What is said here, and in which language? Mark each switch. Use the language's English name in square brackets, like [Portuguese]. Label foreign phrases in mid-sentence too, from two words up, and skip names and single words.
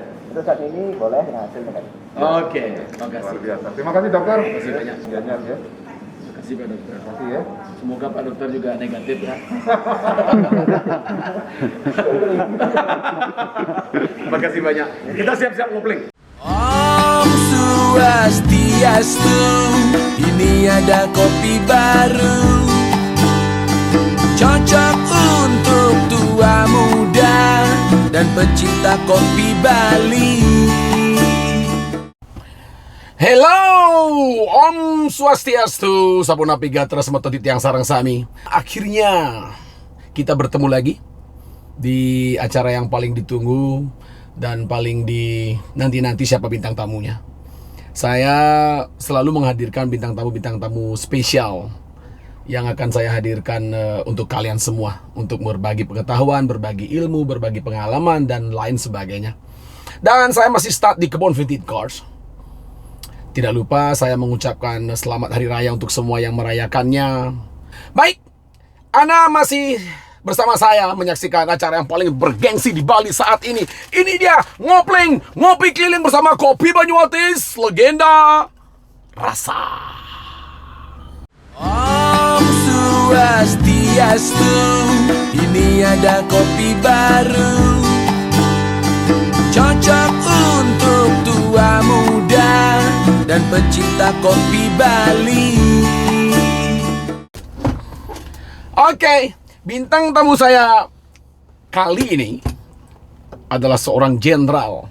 [Indonesian] Untuk saat ini boleh dengan hasil negatif. Oke, Luar makasih. biasa. Terima kasih dokter. Terima kasih banyak. Banyak ya. Terima kasih Pak dokter. Terima kasih ya. Semoga Pak dokter juga negatif ya. Terima kasih banyak. Kita siap-siap ngopling. [Balinese] Om Swastiastu, [Indonesian] ini ada kopi baru, cocok untuk tua muda dan pecinta kopi Bali. [Balinese] Hello, Om Swastiastu, Sabunapi Gatra Semeto Titiang Sarang Sami. [Indonesian] Akhirnya kita bertemu lagi di acara yang paling ditunggu dan paling nanti siapa bintang tamunya. Saya selalu menghadirkan bintang tamu spesial yang akan saya hadirkan untuk kalian semua, untuk berbagi pengetahuan, berbagi ilmu, berbagi pengalaman dan lain sebagainya. Dan saya masih start di Kebon Vintage Cars. Tidak lupa saya mengucapkan selamat hari raya untuk semua yang merayakannya. Baik, Anda masih bersama saya menyaksikan acara yang paling bergengsi di Bali saat ini. Ini dia, ngopling, ngopi keliling bersama Kopi Banyuatis, legenda rasa. [Balinese] Om Swastiastu, [Indonesian] ini ada kopi baru, cocok untuk tua muda dan pecinta kopi Bali. Oke, bintang tamu saya kali ini adalah seorang jenderal.